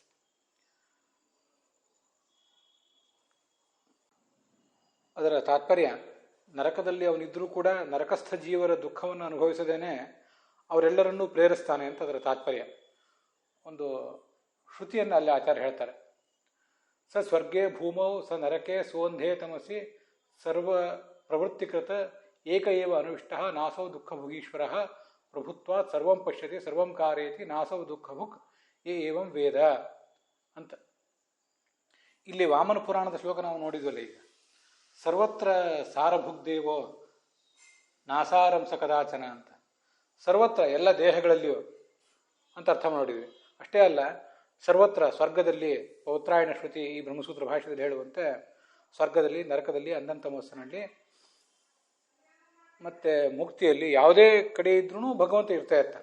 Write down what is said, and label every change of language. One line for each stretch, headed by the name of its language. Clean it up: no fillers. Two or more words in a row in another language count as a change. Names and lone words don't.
Kannada: ಅದರ ತಾತ್ಪರ್ಯ, ನರಕದಲ್ಲಿ ಅವನಿದ್ರೂ ಕೂಡ ನರಕಸ್ಥ ಜೀವರ ದುಃಖವನ್ನು ಅನುಭವಿಸದೇನೆ ಅವರೆಲ್ಲರನ್ನೂ ಪ್ರೇರಿಸ್ತಾನೆ ಅಂತ ಅದರ ತಾತ್ಪರ್ಯ. ಒಂದು ಶ್ರುತಿಯನ್ನು ಅಲ್ಲಿ ಆಚಾರ್ಯ ಹೇಳ್ತಾರೆ.
Sanskrit: ಸ ಸ್ವರ್ಗೇ ಭೂಮೌ ಸ ನರಕೆ ಸೋಂಧೇ ತಮಸಿ ಸರ್ವ ಪ್ರವೃತ್ತಿಕೃತ ಏಕ ಏವ ಅನುವಿಷ್ಟ ನಾಸೌ ದುಃಖ ಭುಗೀಶ್ವರ ಪ್ರಭುತ್ವಾತ್ ಸರ್ವಂ ಪಶ್ಯತಿ ಸರ್ವಂ ಕಾರಯತಿ ನಾಸೌ ದುಃಖ ಭುಕ್ ಏವಂ ವೇದ ಅಂತ.
Kannada: ಇಲ್ಲಿ ವಾಮನ ಪುರಾಣದ ಶ್ಲೋಕ ನಾವು ನೋಡಿದ್ವಲ್ಲ, ಈಗ
Sanskrit: ಸರ್ವತ್ರ ಸಾರಭುಗ್ದೇವೋ ನಾಸಾರಂಸ ಕದಾಚನ
Kannada: ಅಂತ. ಸರ್ವತ್ರ ಎಲ್ಲ ದೇಹಗಳಲ್ಲಿಯೂ ಅಂತ ಅರ್ಥ ಮಾಡಿದ್ವಿ. ಅಷ್ಟೇ ಅಲ್ಲ, ಸರ್ವತ್ರ ಸ್ವರ್ಗದಲ್ಲಿ, ಪೌತ್ರಾಯಣ ಶ್ರುತಿ ಈ ಬ್ರಹ್ಮಸೂತ್ರ ಭಾಷೆಯಲ್ಲಿ ಹೇಳುವಂತೆ ಸ್ವರ್ಗದಲ್ಲಿ, ನರಕದಲ್ಲಿ, ಅಂಧಂತಮಸ್ಸಿನಲ್ಲಿ ಮತ್ತು ಮುಕ್ತಿಯಲ್ಲಿ ಯಾವುದೇ ಕಡೆ ಇದ್ರೂ ಭಗವಂತ ಇರ್ತಾ ಇರ್ತಾನೆ.